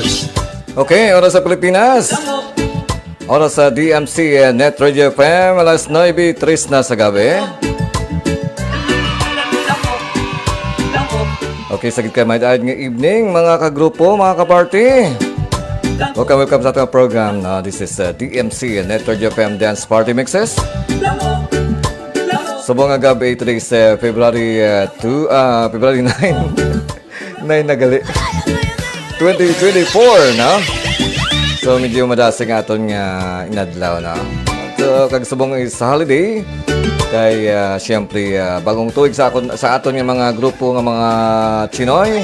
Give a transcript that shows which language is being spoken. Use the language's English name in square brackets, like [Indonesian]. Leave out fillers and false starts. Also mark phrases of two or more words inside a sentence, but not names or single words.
[Hiligaynon] Okay, oras sa Pilipinas. Oras sa DMC Net Radio FM, alas 9:03 na sa gabi. Okay, sagit kayo may daad ng evening, mga kagrupo, mga kaparty. [Filipino] Welcome sa ating program. [English] This is DMC Net Radio FM Dance Party Mixes. [Filipino] Sa buong gabi, [English] today is February 9 na gali 2024, no? [Hiligaynon] So medyo madasig aton nga inadlaw, no? So kag subong is holiday kay siyempre bagong tuig sa aton nga mga grupo nga mga Chinoy.